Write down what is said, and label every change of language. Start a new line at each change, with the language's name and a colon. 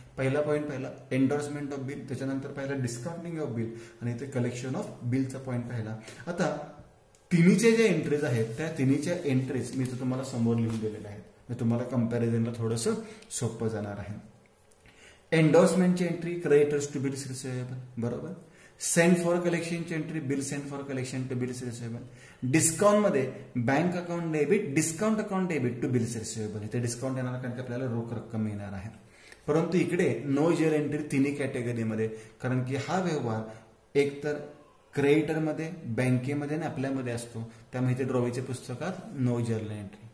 Marathi: पहिला पॉईंट पाहिला endorsement of bill, त्याच्यानंतर पाहिला डिस्काउंटिंग ऑफ बिल आणि इथे कलेक्शन ऑफ बिलचा पॉईंट पाहिला. आता तिन्हीचे जे एंट्रीज आहेत त्या तिन्हीच्या एंट्रीज मी तुम्हाला समोर लिहून दिलेल्या आहेत. तुम्हाला कंपॅरिझनला थोडंसं सोपं जाणार आहे. एन्डॉर्समेंटची entry
English: creditors to bills receivable
Marathi: बरोबर. Send for कलेक्शनची entry,
English: Bill send for collection to bills receivable. डिस्काउंटमध्ये bank account debit, discount account debit to bills receivable.
Marathi: इथे डिस्काउंट येणार कारण की आपल्याला रोख रक्कम मिळणार आहे. परंतु इकडे
English: no journal entry
Marathi: तिन्ही कॅटेगरीमध्ये, कारण की हा व्यवहार एकतर क्रेडिटरमध्ये, बँकेमध्ये आणि आपल्यामध्ये असतो, त्यामुळे इथे ड्रॉवेच्या पुस्तकात नो जर्नल एंट्री.